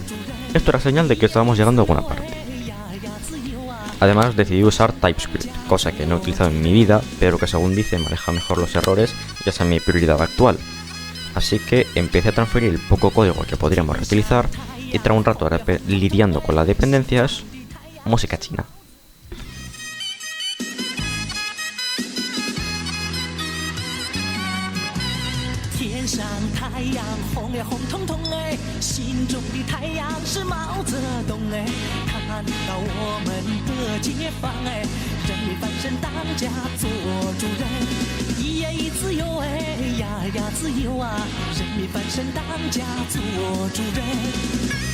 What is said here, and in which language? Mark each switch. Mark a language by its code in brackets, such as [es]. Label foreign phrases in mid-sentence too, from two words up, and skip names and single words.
[es] Esto era señal de que estábamos llegando a alguna parte. Además decidí usar TypeScript, cosa que no he utilizado en mi vida, pero que según dice maneja mejor los errores y esa es mi prioridad actual. Así que empecé a transferir el poco código que podríamos reutilizar y tras un rato lidiando con las dependencias, música china. [zh] 上太阳红呀红彤彤哎，心中的太阳是毛泽东哎，看到我们的解放哎，人民翻身当家做主人，咿呀咿自由哎，呀呀自由啊，人民翻身当家做主人。